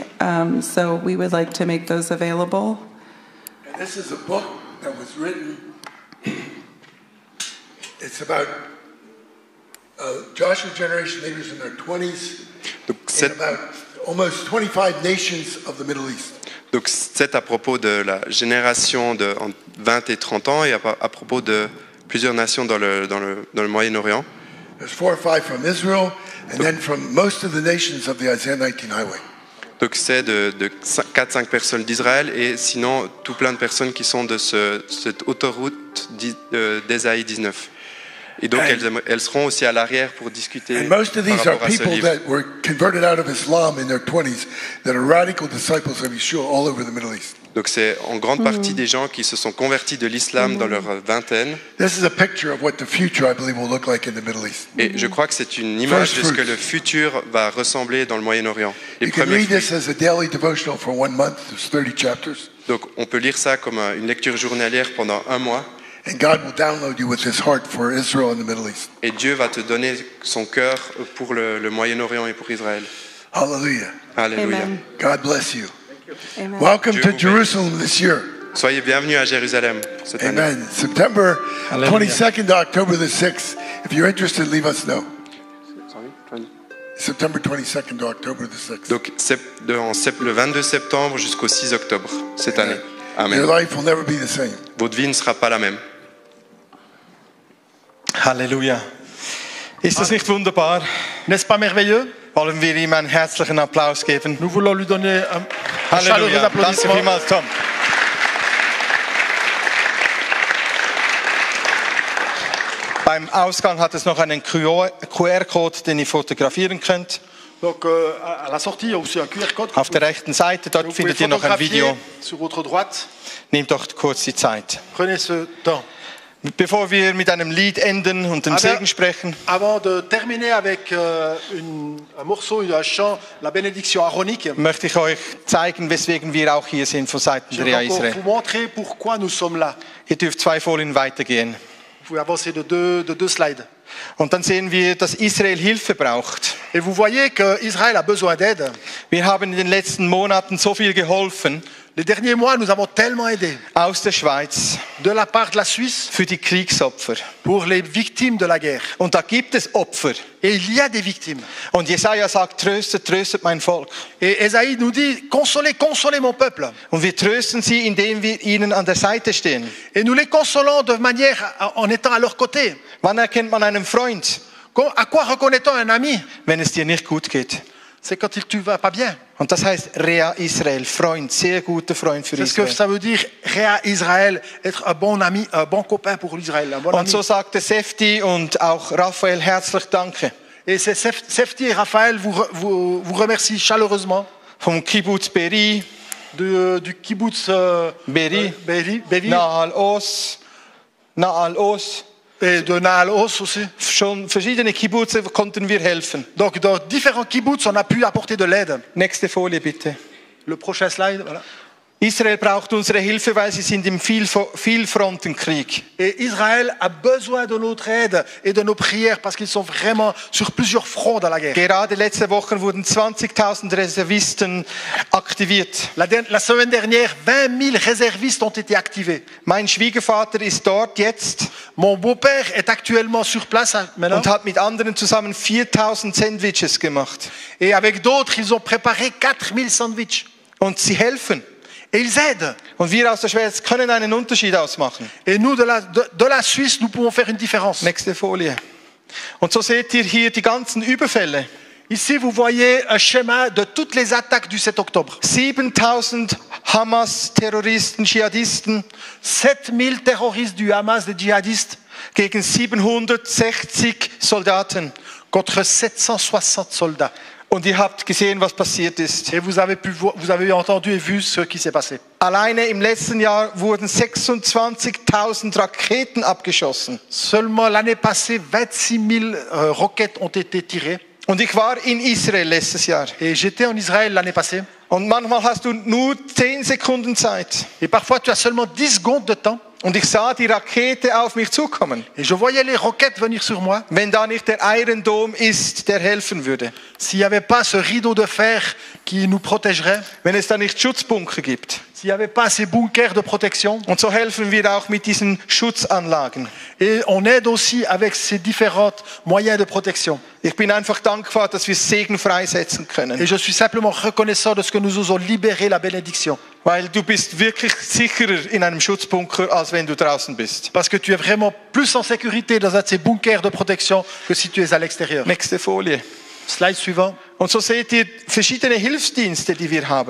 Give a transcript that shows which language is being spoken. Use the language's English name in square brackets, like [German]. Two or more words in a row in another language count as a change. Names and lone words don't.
[English] So we would like to make those available. And this is a book that was written. It's about Joshua generation leaders in their 20s [French] Donc, [English] in about almost 25 nations of the Middle East. [French] Donc c'est à propos de la génération de entre 20 et 30 ans et à propos de plusieurs nations dans le Moyen-Orient. [English] There's 4 or 5 from Israel, and then from most of the nations of the Isaiah 19 highway. [French] Donc c'est de 4-5 personnes d'Israël et sinon tout plein de personnes qui sont de cette autoroute d'Ésaïe 19. Et donc elles seront aussi à l'arrière pour discuter [English] And most of [French] par [English] these are [French] rapport à ce [English] people [French] livre. [English] that were converted out of Islam in their 20s that are radical disciples of Yeshua all over the Middle East. [French] Donc c'est en grande partie des gens qui se sont convertis de l'islam dans leur vingtaine. [English] This is a picture of what the future, I believe, will look like in the Middle East. [French] Et je crois que c'est une image de ce que le futur va ressembler dans le Moyen-Orient. Les [English] You can [French] premiers [English] read this [French] fruits. [English] as a daily devotional for 1 month. There's 30 chapters. [French] Donc on peut lire ça comme une lecture journalière pendant un mois. [English] And God will download you with his heart for Israel and the Middle East. [French] Et Dieu va te donner son cœur pour le Moyen-Orient et pour Israël. [English] Hallelujah. [French] Alléluia. [English] Amen. God bless you. Amen. Welcome [French] Dieu [English] to [French] vous bénisse. [English] Jerusalem this year. [French] Soyez bienvenus à Jérusalem cette année. [English] Amen. September Hallelujah. 22nd to October the 6th. If you're interested, leave us know. September 22nd to October the 6th. [French] Donc le 22 septembre jusqu'au 6 octobre cette année. [English] Your Amen. life will never be the same. [French] Votre vie ne sera pas la même. [German] Halleluja. Ist das nicht wunderbar? [French] N'est-ce pas merveilleux? [German] Wollen wir ihm einen herzlichen Applaus geben? [French] Nous voulons lui donner un chaleureux [German] Halleluja. Danke [French] applaudissement. [German] vielmals, Tom. Beim Ausgang hat es noch einen QR-Code, den ihr fotografieren könnt. [French] Donc à la sortie, il y a aussi un QR-code. [German] Auf der rechten Seite, dort [French] Vous pouvez [German] findet ihr noch ein [French] photographier [German] Video. [French] sur votre droite. [German] Nehmt doch kurz die Zeit. [French] Prenez ce temps. [German] Bevor wir mit einem Lied enden und den Segen sprechen, [French] Avant de terminer avec un morceau, un chant, la bénédiction aaronique, [German] möchte ich euch zeigen, weswegen wir auch hier sind von Seiten [French] je [German] der [French] vais encore [German] Israel. [French] vous montrer pourquoi nous sommes là. [German] Ihr dürft 2 Folien weitergehen. [French] Vous pouvez avancer de deux slides. [German] Und dann sehen wir, dass Israel Hilfe braucht. [French] Et vous voyez qu'Israël a besoin d'aide. [German] Wir haben in den letzten Monaten so viel geholfen [French] Les derniers mois, nous avons tellement aidé [German] aus der Schweiz [French] de la part de la Suisse [German] für die Kriegsopfer. [French] pour les victimes de la guerre. [German] Und da gibt es Opfer. [French] Et il y a des victimes. [German] Und Jesaja sagt, tröstet, tröstet mein Volk. [French] Et Esaïe nous dit, consolez, consolez mon peuple. [German] Und wir trösten sie, indem wir ihnen an der Seite stehen. [French] Et nous les consolons de manière, en étant à leur côté. [German] Wann erkennt man einen Freund? [French] À quoi reconnaît-on un ami? [German] Wenn es dir nicht gut geht. [French] C'est quand tu vas pas bien. [German] Und das heißt Rea Israel, Freund, sehr guter Freund für [French] C'est ce que [German] Israel. [French] ça veut dire, Réa Israël, être un bon ami, un bon copain pour l'Israël. Un bon [German] Und [French] ami. [German] so sagte Sefti und auch Raphael herzlich Danke. [French] Et c'est Sefti et Raphaël vous remercient chaleureusement [German] Vom Kibbutz Beri, [French] du kibbutz Beri, Bevi [German] Nahal Oz, [French] et de Nahal Oz aussi. [German] Schon verschiedene Kibbutze konnten wir helfen. [French] Donc dans différents kibbutz, on a pu apporter de l'aide. [German] Nächste Folie bitte. [French] Le prochain slide, voilà. [German] Israel braucht unsere Hilfe, weil sie sind im Vielfrontenkrieg. [French] Et Israël a besoin de notre aide et de nos prières parce qu'ils sont vraiment sur plusieurs fronts dans la guerre. [German] Gerade letzte Woche wurden 20.000 Reservisten aktiviert. [French] La semaine dernière, 20 000 réservistes ont été activés. [German] Mein Schwiegervater ist dort jetzt [French] Mon beau-père est actuellement sur place maintenant. [German] und hat mit anderen zusammen 4.000 Sandwiches gemacht. [French] Et avec d'autres, ils ont préparé 4000 sandwichs. [German] Und sie helfen. [French] Et ils aident. [German] Und wir aus der Schweiz können einen Unterschied ausmachen. [French] Et nous, de la Suisse, nous pouvons faire une différence. [German] Nächste Folie. Und so seht ihr hier die ganzen Überfälle. [French] Ici, vous voyez un schéma de toutes les attaques du 7 octobre. [German] 7.000 Hamas-Terroristen, Dschihadisten [French] 7000 terroristes du Hamas, des djihadistes, [German] gegen 760 Soldaten. [French] contre 760 soldats. [German] Und ihr habt gesehen, was passiert ist. [French] Et vous avez entendu et vu ce qui s'est passé. [German] Alleine im letzten Jahr wurden 26.000 Raketen abgeschossen. [French] Seulement l'année passée, 26 000 roquettes ont été tirées. [German] Und ich war in Israel letztes Jahr. [French] Et j'étais en Israël l'année passée. [German] Und manchmal hast du nur 10 Sekunden Zeit. [French] Et parfois, tu as seulement 10 secondes de temps. [German] Und ich sah die Rakete auf mich zukommen. [French] Et je voyais les roquettes venir sur moi. [German] Wenn da nicht der Iron Dome ist, der helfen würde. [French] S'il n'y avait pas ce rideau de fer qui nous protégerait, [German] Wenn es da nicht Schutzbunker gibt. [French] s'il n'y avait pas ces bunkers de protection, [German] Und so helfen wir auch mit diesen Schutzanlagen. [French] et on aide aussi avec ces différents moyens de protection. [German] Ich bin einfach dankbar, dass wir Segen freisetzen können. [French] Et je suis simplement reconnaissant de ce que nous osons libérer la bénédiction. [German] Weil du bist wirklich sicherer in einem Schutzbunker, als wenn du draußen bist. [French] Parce que tu es vraiment plus en sécurité dans un de ces bunkers de protection que si tu es à l'extérieur. [German] Nächste Folie. [French] Slide suivant. [German] Und so seht ihr verschiedene Hilfsdienste, die wir haben.